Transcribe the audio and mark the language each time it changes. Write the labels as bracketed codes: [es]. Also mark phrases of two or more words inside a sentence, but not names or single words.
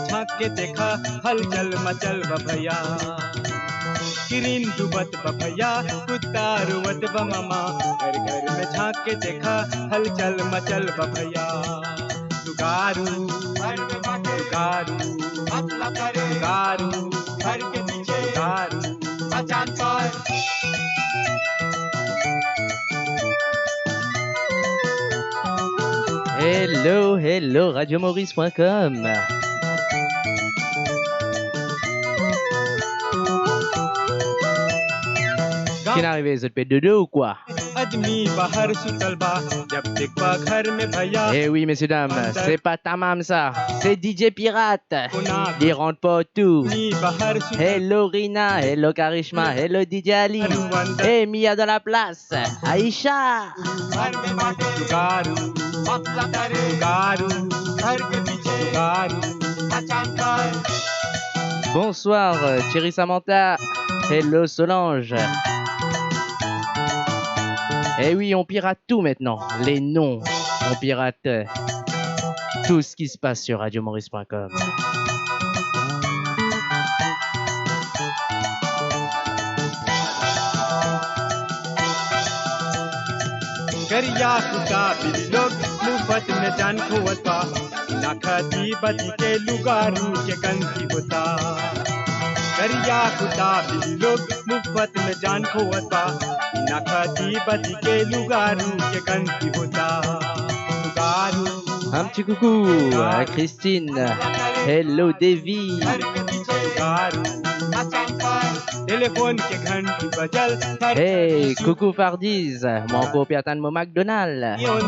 [bho] झांक के देखा हलचल मचल भैया किरिन डूबत भैया कुत्ता रोवत मामा घर घर में झांक के देखा हलचल मचल भैया दुगारू दुगारू दुगारू घर के पीछे दुगारू मचान पर [en] Hello, hello, radiomaurice.com. [fr] Qu'est arrivé, ça te fait dodo ou quoi? Eh oui, messieurs, dames, c'est pas ta mam ça, c'est DJ Pirate. Il rentre pas tout. Hello Rina, hello Karishma, hello DJ Ali. Hey Mia dans la place, Aïcha. Bonsoir Thierry Samantha, hello Solange. Eh oui, on pirate tout maintenant, les noms, on pirate tout ce qui se passe sur radiomaurice.com. [bho] करिया कुत्ता बिल्ली लोग मुफ्त में जान खोता ना खाती बदी के लुगारू के गंदी होता करिया कुत्ता बिल्ली लोग मुफ्त में जान खोता ना खाती बदी के लुगारू के गंदी होता लुगारू [fr] Un petit coucou à Christine, hello Davy. Hey, coucou Fardiz, mon copiatan mon McDonald.